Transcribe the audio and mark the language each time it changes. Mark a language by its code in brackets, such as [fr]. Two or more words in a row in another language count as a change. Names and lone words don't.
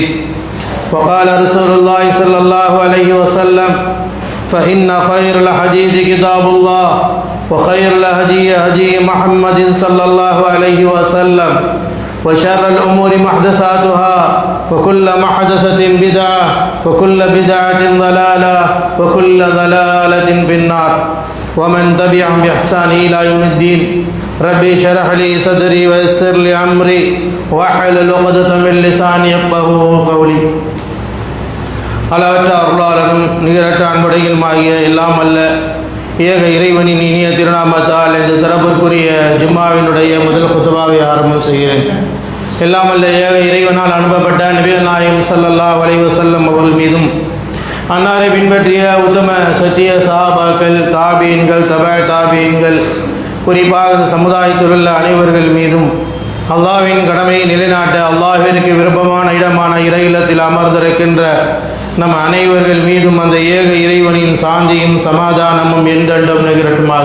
[ar] وقال رسول الله صلى الله عليه وسلم: فإن خير الحديث كتاب الله وخير الهدي هدي محمد صلى الله عليه وسلم وشر الأمور محدثاتها وكل محدثة بدعة وكل بدعة ضلالة وكل ضلالة في النار. ومن تبعهم بإحسان إلى يوم الدين. ربي اشرح لي صدري ويسر لي أمري واحلل عقدة من لساني يفقهوا قولي. [ta] அளவற்ற அருளாளனும் நிகரற்ற அன்புடையுமாகிய எல்லாம் அல்ல ஏக இறைவனின் இனிய திருநாமத்தால் இந்த சிறப்பிற்குரிய ஜும்மாவினுடைய முதல் குத்துபாவை ஆரம்பம் செய்கிறேன். எல்லாம் அல்ல ஏக இறைவனால் அனுப்பப்பட்ட நபிகள் நாயகம் [ar] صلى الله عليه وسلم [ta] அவர்கள் மீதும் அன்னாரை பின்பற்றிய உத்தம சத்திய சஹாபாக்கள், தாபீன்கள், தாபீன்கள், குறிப்பாக இந்த சமுதாயத்தில் உள்ள அனைவர்கள் மீதும் அல்லாஹ்வின் கடமையை நிலைநாட்ட அல்லாஹ்விற்கு விருப்பமான இடமான இறை இல்லத்தில் அமர்ந்திருக்கின்ற நம் அனைவர்கள் மீதும் அந்த ஏக இறைவனின் சாந்தியும் சமாதானமும் என்றென்றும் நிகழட்டுமாக.